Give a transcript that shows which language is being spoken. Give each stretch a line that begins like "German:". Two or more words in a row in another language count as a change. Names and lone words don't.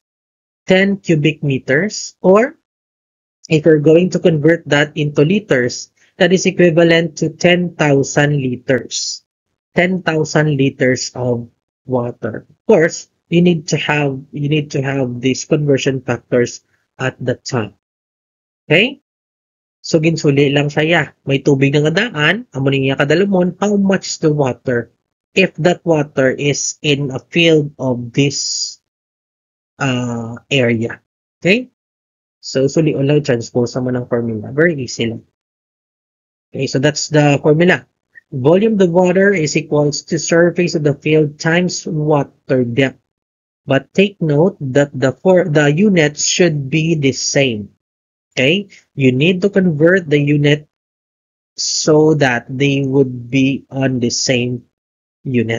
English: 10 cubic meters or If you're going to convert that into liters, that is equivalent to 10,000 liters. 10,000 liters of water. Of course, you need to have these conversion factors at the top.
Hiligaynon: Okay? So ginsuli lang saya. May tubig na kadaan, amo niya kadalumon,
English: how much the water? If that water is in a field of this area.
Hiligaynon: Okay? So suli lang transpose naman ng formula.
English: Very easy
Hiligaynon: lang.
English: Okay, so that's the formula. Volume of the water is equals to surface of the field times water depth. But take note that the units should be the same. Okay? You need to convert the unit so that they would be on the same unit.